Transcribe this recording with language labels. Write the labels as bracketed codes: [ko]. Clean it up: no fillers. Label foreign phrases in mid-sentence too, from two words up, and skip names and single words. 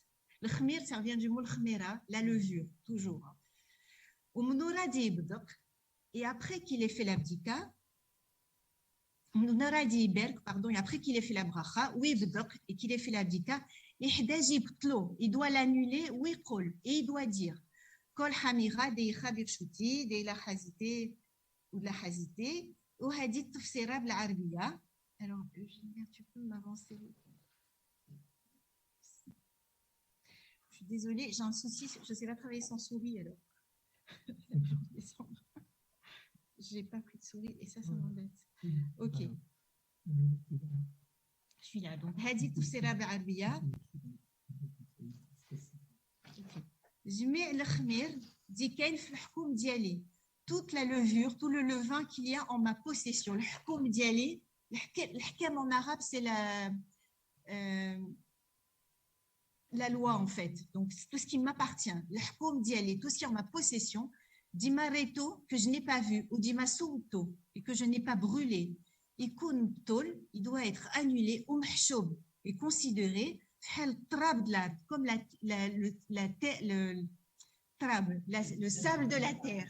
[fr] Le khmir, ça vient du mot khmira, la levure, toujours. Et après qu'il ait fait l'abdika, pardon, et après qu'il ait fait la bracha, et qu'il ait fait l'abdika, il doit l'annuler, et il doit dire [arc] כל חמירא דאיכא ברשותי, [fr] deila hazite ou de la hazite, ou [ar] هاديت تفسيرا بالعربية. [fr] Alors, tu peux m'avancer. Je suis désolée, j'ai un souci, je ne sais pas travailler sans souris alors. Je n'ai pas pris de souris et ça m'embête. Ok. Je suis là. [ar] Donc, هاديت تفسيرا بالعربية. جميع الخمير دي كاين في الحكم ديالي [fr] toute la levure, tout le levain qu'il y a en ma possession. Le [ar] حكم ديالي, [fr] l'hkam en arabe c'est la loi en fait. Donc tout ce qui m'appartient, le [ar] حكم ديالي, [fr] tout ce qui est en ma possession, dimareto que je n'ai pas vu ou dimasouto et que je n'ai pas brûlé, [ar] يكون بطل, [fr] il doit être annulé ou mahchoub et considéré comme le sable de la terre.